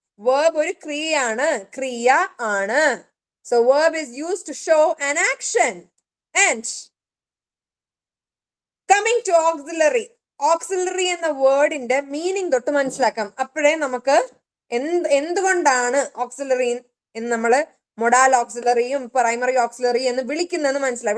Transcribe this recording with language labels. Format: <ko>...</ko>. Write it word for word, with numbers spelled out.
<ml>Verb ഒരു ക്രിയയാണ്, ക്രിയ ആണ്.</ml> <en>So verb is used to show an action. And coming to auxiliary,</en> <ml>auxiliary എന്ന വേർഡിന്റെ മീനിങ് തൊട്ട് മനസ്സിലാക്കാം. അപ്പോഴേ നമുക്ക് എന്ത് എന്തുകൊണ്ടാണ് ഓക്സിലറി എന്ന് നമ്മൾ മൊഡാൽ ഓക്സിലറിയും പ്രൈമറി ഓക്സിലറി എന്ന് വിളിക്കുന്നതെന്ന് മനസ്സിലാവും.</ml>